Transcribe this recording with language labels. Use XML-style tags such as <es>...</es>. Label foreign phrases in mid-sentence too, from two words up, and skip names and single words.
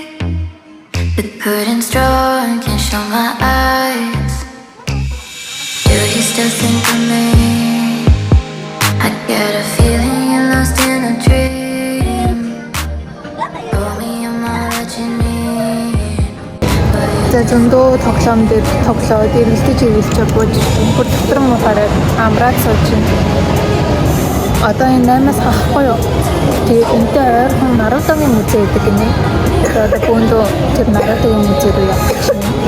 <en>The curtain's drawn, can't show my eyes. Do you still think of me? I get a feeling you're lost in a dream. Told me I'm not what you need.</en> <mn>За зөндөө тоглоом дээр тоглоо. Тэгээд мэдээж хэлж бууж бүр дотор нь гараад амраад сууж байна. Одоо энэ 8-аас хахгүй юу? Тэгээд энтэй ойрхон Наруто-гийн музей гэдэг гинэ. Тэгээд бөөндөө тэр Наруто-гийн музей руу явчих чинь.</mn>